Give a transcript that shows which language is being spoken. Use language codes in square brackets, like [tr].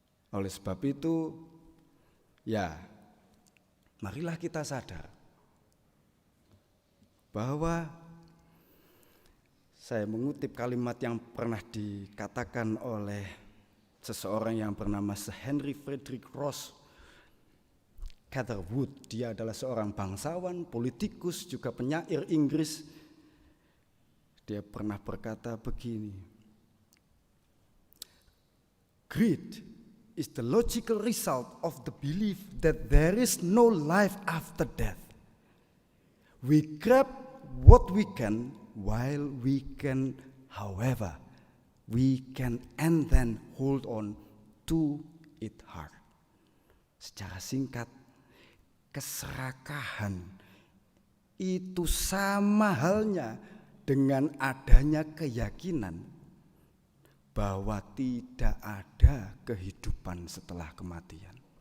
[id] Oleh sebab itu, ya, marilah kita sadar bahwa saya mengutip kalimat yang pernah dikatakan oleh seseorang yang bernama Sir Henry Frederick Ross Catherwood. Dia adalah seorang bangsawan, politikus, juga penyair Inggris. Dia pernah berkata begini, [en] "Greed is the logical result of the belief that there is no life after death. We grab what we can while we can, however, we can and then hold on to it hard." [id] Secara singkat, keserakahan itu sama halnya dengan adanya keyakinan bahwa tidak ada kehidupan setelah kematian.